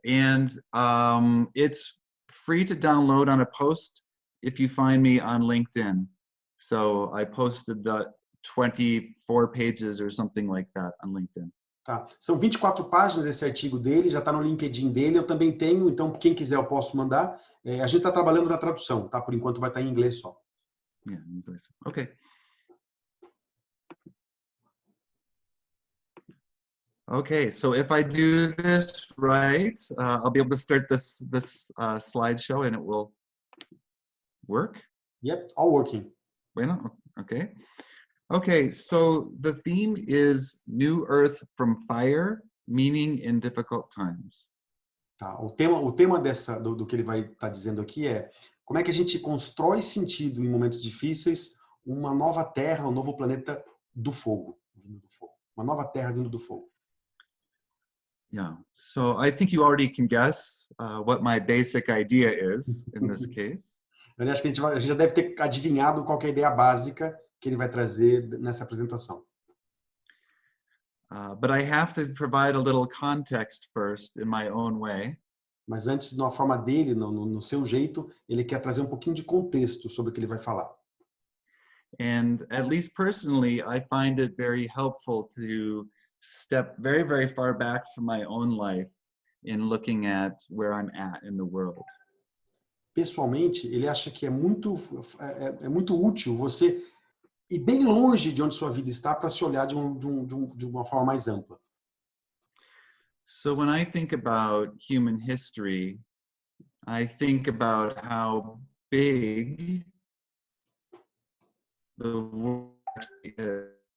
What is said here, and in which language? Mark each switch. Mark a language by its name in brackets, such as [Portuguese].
[English] And it's free to download on a post if you find me on LinkedIn. So I posted the 24 pages or something like that on LinkedIn. [Portuguese] Tá. São 24 páginas esse artigo dele, já está no LinkedIn dele, eu também tenho, então quem quiser eu posso mandar. A gente está trabalhando na tradução, tá? Por enquanto vai estar em inglês só. [English] Yeah, in inglês. Okay. Okay, so if I do this right, I'll be able to start this slideshow and it will work? Yep, all working. [Spanish] Bueno, [English] okay. Okay, so the theme is New Earth from Fire, Meaning in Difficult Times. [Portuguese] Tá, o tema do que ele vai estar dizendo aqui é como é que a gente constrói sentido em momentos difíceis, uma nova terra, um novo planeta do fogo, vindo do fogo. Uma nova terra vindo do fogo. [English] Yeah, so I think you already can guess what my basic idea is in this case. [Portuguese] Eu acho que a gente já deve ter adivinhado qual que é a ideia básica que ele vai trazer nessa apresentação. [English] But I have to provide a little context first in my own way. [Portuguese] Mas antes, na forma dele, no seu jeito, ele quer trazer um pouquinho de contexto sobre o que ele vai falar. [English] And at least personally, I find it very helpful to step very, very far back from my own life in looking at where I'm at in the world. [Portuguese] Pessoalmente, ele acha que é muito útil você ir bem longe de onde sua vida está para se olhar de uma forma mais ampla. [English] So when I think about human history, I think about how big the world is.